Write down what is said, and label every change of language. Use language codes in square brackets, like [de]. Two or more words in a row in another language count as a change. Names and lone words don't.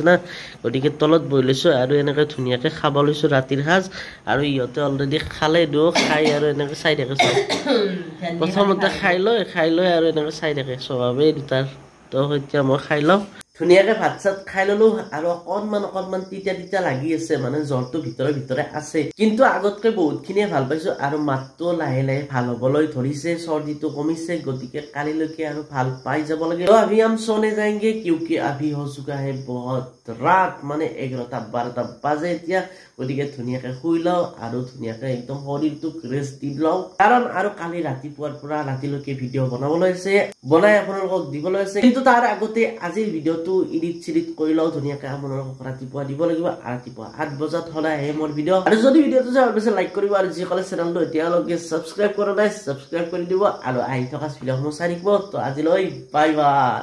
[as] না গতিকে তলত বহি লৈছোঁ আৰু এনেকৈ ধুনীয়াকৈ খাব লৈছোঁ ৰাতিৰ সাজ আৰু ইহঁতে অলৰেডি খালে খাই আৰু এনেকৈ চাই থাকে চব প্ৰথমতে খাই লয় আৰু এনেকৈ চাই থাকে স্বভাৱেই দুটাৰ তো এতিয়া মই খাই লওঁ ধুনীয়াকৈ ভাত চাত খাই ললোঁ আৰু অকণমান তিতা লাগি আছে মানে জ্বৰটো ভিতৰে আছে কিন্তু আগতকৈ বহুতখিনিয়ে ভাল পাইছোঁ আৰু মাতটো লাহে লাহে ভাল হ'বলৈ ধৰিছে চৰ্দিটো কমিছে গতিকে কালিলৈকে আৰু ভাল পাই যাব লাগে [hi] अभी हम सोने जाएंगे क्योंकि अभी हो चुका है बहुत रात [as] মানে 11-12 বাজে এতিয়া গতিকে ধুনীয়াকৈ শুই লওঁ আৰু ধুনীয়াকৈ একদম শৰীৰটোক ৰেষ্ট দি লওঁ কাৰণ আৰু কালি ৰাতিপুৱাৰ পৰা ৰাতিলৈকে ভিডিঅ' বনাবলৈ আছে বনাই আপোনালোকক দিবলৈ আছে কিন্তু তাৰ আগতে আজিৰ ভিডিঅ'টো এডিট কৰি লওঁ ধুনীয়াকৈ আপোনালোকক ৰাতিপুৱা দিব লাগিব ৰাতিপুৱা 8 বজাত সদায় আহে মোৰ ভিডিঅ' আৰু যদি ভিডিঅ'টো চাই ভাল লাইক কৰিব আৰু যিসকলে চেনেলটো এতিয়ালৈকে ছাবস্ক্ৰাইব কৰা নাই ছাবস্ক্ৰাইব কৰি দিব আৰু আহি থকা ভিডিঅ'সমূহ চাই থাকিব তো আজিলৈ [en] bye bye